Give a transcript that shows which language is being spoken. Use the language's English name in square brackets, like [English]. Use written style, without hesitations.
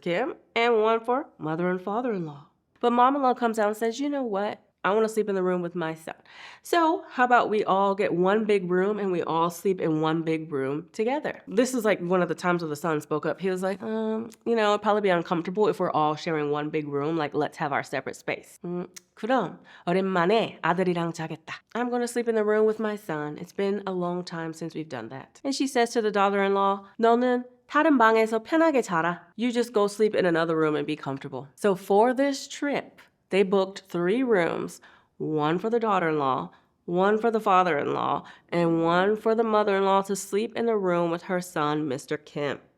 [English] Kim and one for mother and father-in-law. But mom-in-law comes out and says, you know what? I want to sleep in the room with my son. So how about we all get one big room and we all sleep in one big room together? This is like one of the times where the son spoke up. He was like, it'd probably be uncomfortable if we're all sharing one big room. Like, let's have our separate space. [Korean] 그럼 오랜만에 아들이랑 자겠다. [English] I'm going to sleep in the room with my son. It's been a long time since we've done that. And she says to the daughter-in-law, [Korean] 너는 다른 방에서 편하게 자라. [English] You just go sleep in another room and be comfortable. So for this trip, they booked 3 rooms, one for the daughter-in-law, one for the father-in-law, and one for the mother-in-law to sleep in a room with her son, Mr. Kim.